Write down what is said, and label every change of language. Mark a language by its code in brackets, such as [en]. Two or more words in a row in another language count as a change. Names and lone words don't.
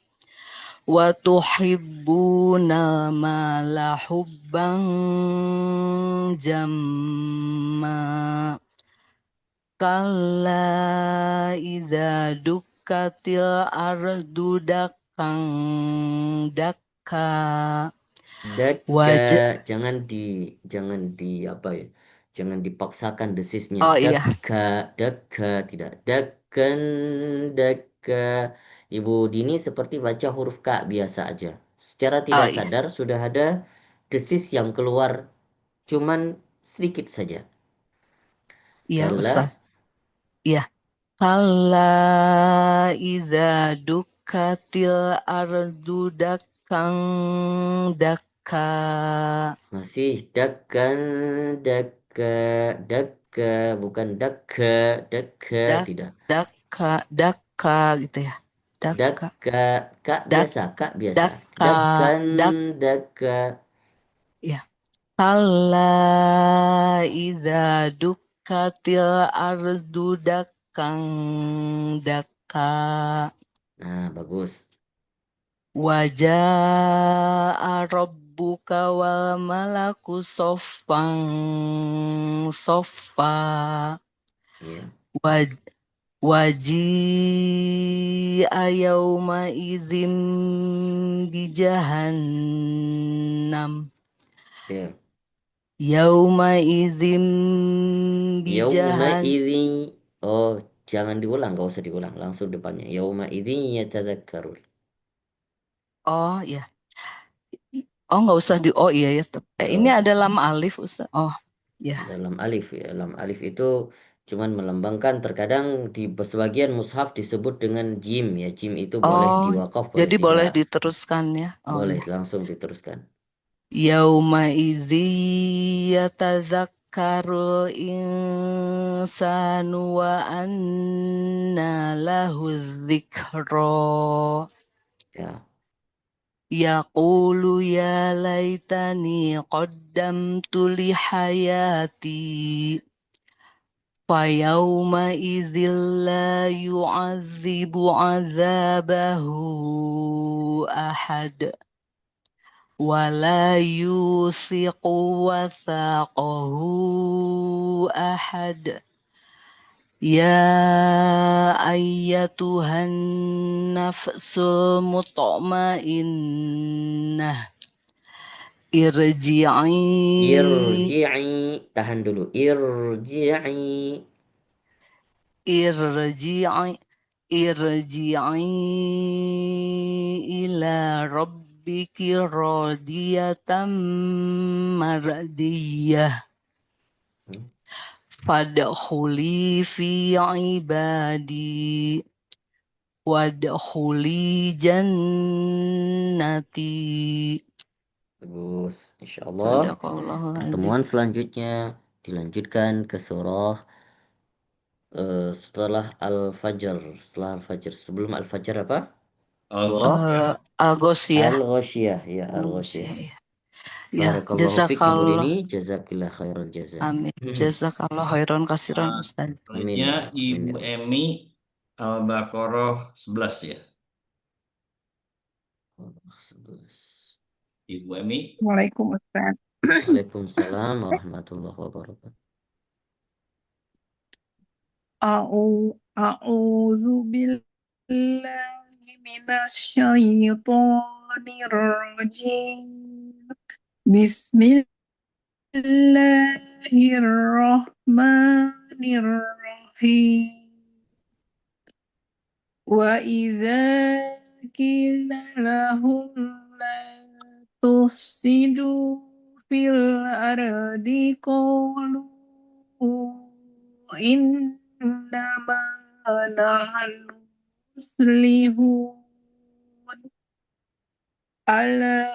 [ar] وتحبون المال حبا جما. كلا إذا دكت الأرض دكا Dakka, [id] jangan di apa ya? Jangan dipaksakan desisnya. Oh iya, [ar] Dakka tidak. Dakkan, dakka. [id] Ibu Dini seperti baca huruf K biasa aja. Secara oh tidak iya, sadar sudah ada desis yang keluar, cuman sedikit saja. iya Ustaz. [ar] Kala, Iya. كلا إذا دكت الأرض دكا دكا. masih دكا دكا دكا, bukan دكا دكا Dak [id] tidak. dakka gitu ya. [ar] Dakka. Dakka, kak Dak [id] biasa, kak biasa. [ar] dakka Dakkan, dak dakka. ya. كلا إذا دكت الأرض دكا دكا. [id] Nah, bagus. [ar] وجاء ربك والملك صفا صفا. [id] Iya. [ar] وج وجيء يوم إذ بجهنم. [id] Iya. [ar] يوم إذ Yauma bijahan. idzi. [id] Oh, jangan diulang, nggak usah diulang. Langsung depannya. [ar] يوم إذ يتذكر. [id] Oh ya. Oh nggak usah di oh iya ya. Nggak Ini usah. ada [ar] لام ألف [id] Ustaz. Oh ya. Dalam alif ya. [ar] لام ألف [id] itu cuman melambangkan terkadang di sebagian mushaf disebut dengan jim ya. Jim itu boleh Oh diwakaf, boleh jadi boleh tidak. diteruskan ya. Oh Boleh ya. langsung diteruskan. [ar] يوم إذ يتذكر الإنسان و أنى له الذكرى. Ya. يقول يا ليتني قدمت لحياتي. فيوم إذ لا يعذب عذابه أحد. ولا يوثق وثاقه أحد. يا أيتها النفس المطمئنة. Irji'i [id] Irji'i. Tahan dulu. [ar] Irji'i. ارجعي ارجعي إلى ربك راضية مرضية. فادخلي في عبادي وادخلي جنتي. [id] Bagus. [ar] إن شاء الله. صدق الله العظيم. [id] Pertemuan selanjutnya dilanjutkan ke surah setelah Al-Fajr. Setelah Al-Fajr. Sebelum Al-Fajr apa? Surah Al-Ghasyiyah. Al-Ghasyiyah. Ya, Al-Ghasyiyah, Al-Ghasyiyah. ya. Ya, [ar] بارك الله فيك Ibu jazakallah. [id] Rini. [ar] جزاك الله خير الجزاء. Amin. جزاك الله خيرا كثيرا Ustaz. [id] Amin Selanjutnya [ar] يا الله. Amin [id] Ibu [ar] يا الله. [id] Emi Al-Baqarah 11 ya. 11. Ibu Emi. [ar] Waalaikumsalam. وعليكم السلام ورحمة الله وبركاته. أعوذ بالله من الشيطان الرجيم. بسم الله الرحمن الرحيم. وإذا قيل لهم لا تفسدوا في الأرض قالوا إنما نحن مصلحون ألا